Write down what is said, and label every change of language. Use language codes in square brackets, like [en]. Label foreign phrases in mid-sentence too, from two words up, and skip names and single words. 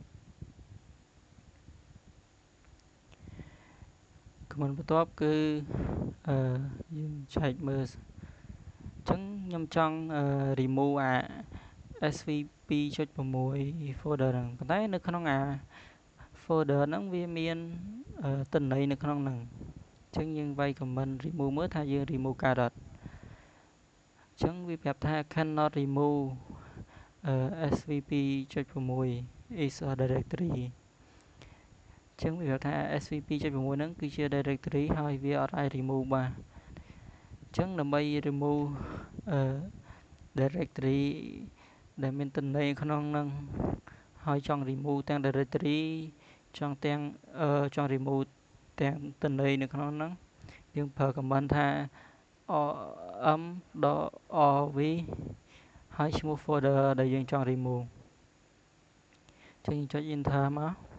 [km] command បន្ទាប់គឺយើងឆែកមើលចឹងខ្ញុំចង់ remove អា sv2.6 folder ហ្នឹងប៉ុន្តែនៅក្នុងអា folder ហ្នឹងវាមានទិន្នន័យនៅក្នុងហ្នឹងចឹងយើងវាយ command remove មើលថាយើង remove កើតអត់ចឹងវាប្រាប់ថា [en] cannot remove sv2.6 is a directory [km] ចឹងវាប្រាប់ថា sv2.6 ហ្នឹងគឺជា directory ហើយវាអត់ អាច remove បានចឹងដើម្បី [en] remove directory [km] ដែលមានទិន្នន័យក្នុងហ្នឹងហើយចង់ remove ទាំង directory ចង់ remove ទាំងទិន្នន័យនៅក្នុងហ្នឹងយើងប្រើ command ថា rm.rv ហើយឈ្មោះ folder ដែលយើងចង់ remove ចឹងយើងចុច enter មក